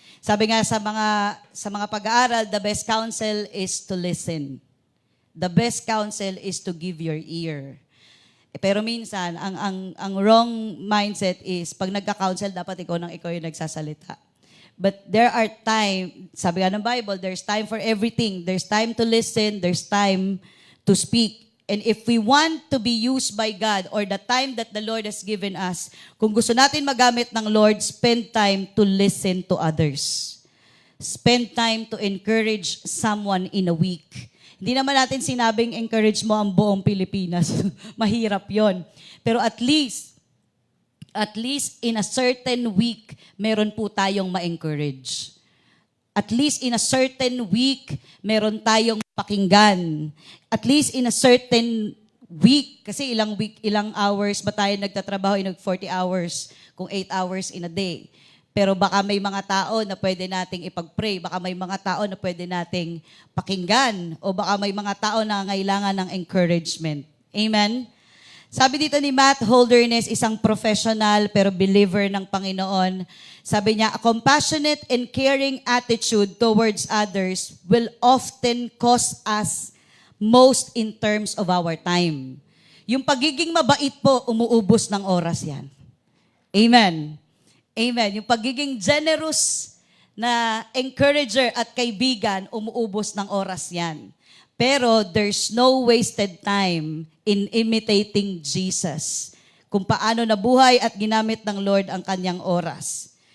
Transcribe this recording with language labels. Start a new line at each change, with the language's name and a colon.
Filipino: Sabi nga sa mga pag-aaral,
English: the best counsel is to listen. The best counsel is to give your ear.
Filipino: Pero minsan, ang
English: wrong mindset is,
Filipino: pag nagka-counsel, dapat ikaw yung nagsasalita.
English: But there are time,
Filipino: sabi nga ng Bible,
English: there's time for everything. There's time to listen, there's time to speak. And if we want to be used by God or the time that the Lord has given us,
Filipino: kung gusto natin magamit ng Lord,
English: spend time to listen to others. Spend time to encourage someone in a week.
Filipino: Hindi naman natin sinabing encourage mo ang buong Pilipinas. Mahirap yon.
English: Pero at least in a certain week,
Filipino: meron po tayong ma-encourage.
English: At least in a certain week,
Filipino: meron tayong pakinggan.
English: At least in a certain week,
Filipino: kasi ilang hours ba tayo nagtatrabaho,
English: 40 hours, kung 8 hours in a day.
Filipino: Pero baka may mga tao na pwede nating ipag-pray, baka may mga tao na pwede nating pakinggan, o baka may mga tao na ngailangan ng encouragement. Amen? Sabi dito ni Matt Holderness, isang professional pero believer ng Panginoon, sabi niya,
English: a compassionate and caring attitude towards others will often cost us most in terms of our time.
Filipino: Yung pagiging mabait po, umuubos ng oras yan. Amen. Amen. Yung pagiging generous na encourager at kaibigan, umuubos ng oras yan.
English: Pero there's no wasted time in imitating Jesus.
Filipino: Kung paano nabuhay at ginamit ng Lord ang kanyang oras.